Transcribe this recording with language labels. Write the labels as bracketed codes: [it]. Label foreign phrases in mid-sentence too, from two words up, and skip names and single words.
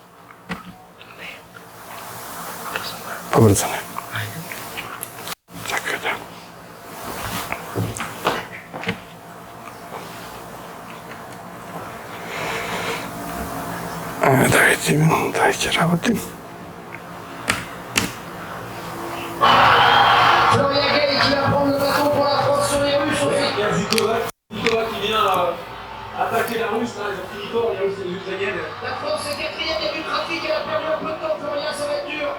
[mk] Побрзано. Така да. Ајде да видиме, дај ќе работим. [fr] Attaquer la Russe, là, ils ont fini fort, les Russes et les Ukrainiennes. La France est quatrième, il y a du trafic, elle a perdu un peu de temps, Florian, ça va être dur.